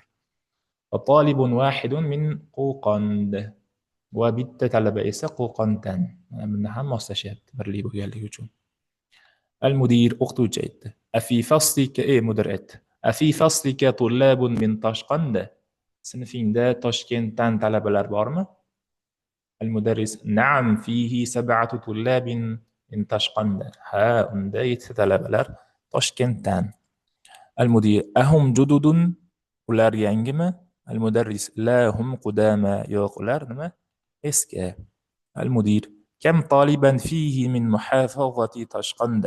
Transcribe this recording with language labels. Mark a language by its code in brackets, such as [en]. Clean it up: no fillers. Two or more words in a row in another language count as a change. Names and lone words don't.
[ar] وطالب واحد من قوقند, [uz] va bitta talaba esa Qo'qondan. Bunda ham moslashyapti birlik bo'lganligi uchun. Al-mudir o'qituvchi aytdi. [ar] أفي فصلك, [uz] mudir aytdi. [ar] أفي فصلك طلاب من طشقند. [uz] Sinfingda Toshkentdan talabalar bormi? [ar] المدرس. نعم، فيه 7 طلاب من طشقند. [uz] Ha, unda 7 talabalar Toshkentdan. Al-mudir. [ar] أهم جدد, [uz] ular yangimi? [ar] المدرس. لا هم قدماء. [uz] Yo'q, ular nima? Eski. Al-mudir. [ar] كم طالبا فيه من محافظة طشقند.